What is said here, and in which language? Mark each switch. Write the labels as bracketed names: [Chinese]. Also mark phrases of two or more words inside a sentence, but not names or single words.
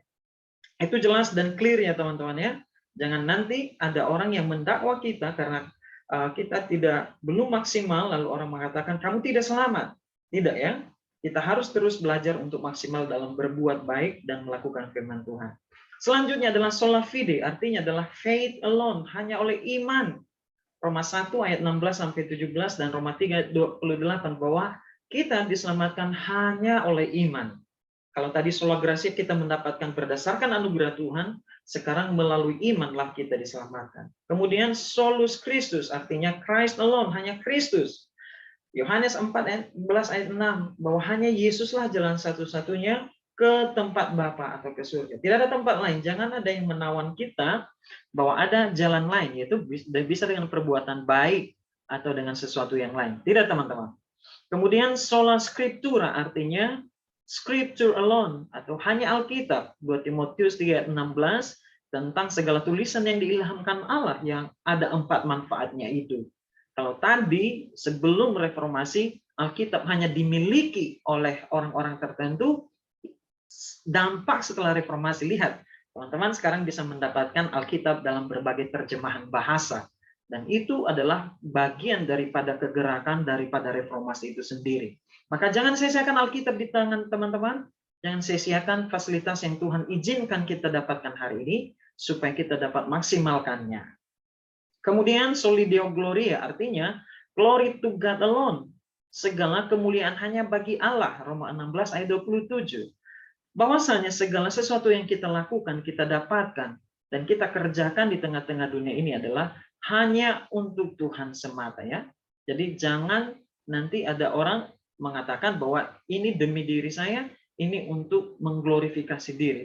[Indonesian] Itu jelas dan clear ya teman-teman ya. Jangan nanti ada orang yang mendakwa kita karena kita belum maksimal, lalu orang mengatakan kamu tidak selamat. Tidak ya. Kita harus terus belajar untuk maksimal dalam berbuat baik dan melakukan firman Tuhan. Selanjutnya adalah [Latin] sola fide, [Indonesian] artinya adalah [English] faith alone, [Indonesian] hanya oleh iman. Roma 1 ayat 16 sampai 17 dan Roma 3 ayat 28 bahwa kita diselamatkan hanya oleh iman. Kalau tadi [Latin] sola gratia [Indonesian] kita mendapatkan berdasarkan anugerah Tuhan, sekarang melalui imanlah kita diselamatkan. [Latin] Kemudian solus Christus, [English] artinya Christ alone, [Indonesian] hanya Kristus. Yohanes 4 ayat 11 ayat 6 bahwa hanya Yesuslah jalan satu-satunya, ke tempat Bapa atau ke surga. Tidak ada tempat lain. Jangan ada yang menawan kita bahwa ada jalan lain, yaitu bisa dengan perbuatan baik atau dengan sesuatu yang lain. Tidak, teman-teman. Kemudian [Latin] sola scriptura [Indonesian] artinya [English] scripture alone [Indonesian] atau hanya Alkitab. 2 Timotius 3:16 tentang segala tulisan yang diilhamkan Allah yang ada 4 manfaatnya itu. Kalau tadi sebelum reformasi Alkitab hanya dimiliki oleh orang-orang tertentu, dampak setelah reformasi, lihat teman-teman sekarang bisa mendapatkan Alkitab dalam berbagai terjemahan bahasa. Dan itu adalah bagian daripada kegerakan daripada reformasi itu sendiri. Maka jangan sia-siakan Alkitab di tangan teman-teman. Jangan sia-siakan fasilitas yang Tuhan izinkan kita dapatkan hari ini, supaya kita dapat maksimalkannya. [Latin] Kemudian soli Deo Gloria, [English] artinya glory to God alone. [Indonesian] Segala kemuliaan hanya bagi Allah, Roma 16 ayat 27. Bahwasanya segala sesuatu yang kita lakukan, kita dapatkan, dan kita kerjakan di tengah-tengah dunia ini adalah hanya untuk Tuhan semata, ya. Jadi jangan nanti ada orang mengatakan bahwa ini demi diri saya, ini untuk mengglorifikasi diri.